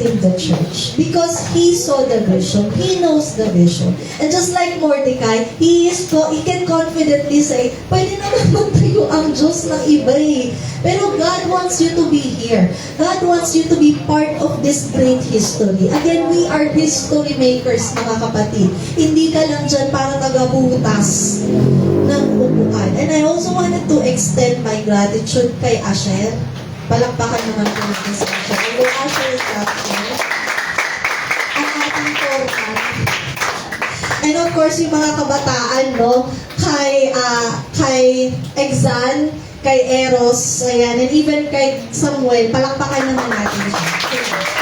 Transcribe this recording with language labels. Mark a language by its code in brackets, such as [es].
[en] planting the church because he saw the vision. He knows the vision. And just like Mordecai, he can confidently say, [tl] pwede naman magtayo ang Diyos ng iba eh. [en] Pero God wants you to be here. God wants you to be part of this great history. Again, we are history makers, mga kapatid. [tl] Hindi ka lang dyan para tagabutas ng upuan. [en] And I also wanted to extend my gratitude kay Asher. [tl] Palakpakan naman po natin sa Asher. Hello, Asher, ang ating foreman. And of course, yung mga kabataan, no? Kay Exan, kay Eros, ayan, and even kay Samuel, palakpakan naman natin siya.